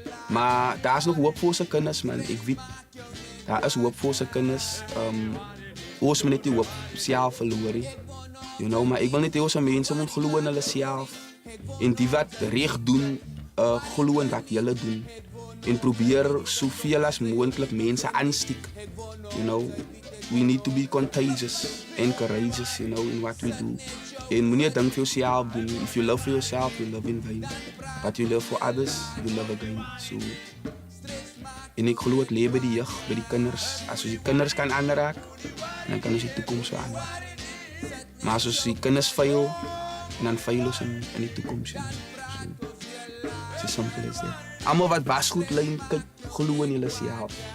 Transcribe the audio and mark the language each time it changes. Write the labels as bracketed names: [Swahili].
[Afrikaans] Maar daar is nog hoop vir ons kinders, man. Ek weet, daar is hoop vir ons kinders. Ons moet net die hoop self verloor. [English] You know, [Afrikaans] maar ek wil net hê ons mense moet glo in hulle self. En die wat reg doen, glo in wat hulle doen. En probeer soveel as moontlik mense aansteek. [English] You know, we need to be contagious and courageous, you know, in what we do. [Afrikaans] En moenie dink vir jouself doen. [English] If you love for yourself, you love in vain. But you love for others, you love again. [Afrikaans] So, en ek glo dit lê by die jeug, by die kinders. As ons die kinders kan aanraak, dan kan ons die toekoms so aanraak. Maar as ons die kinders fail, dan fail ons in die toekoms. [English] So, it's as simple as that. [Afrikaans] Almal wat wasgoedlyn kyk, glo in julle self.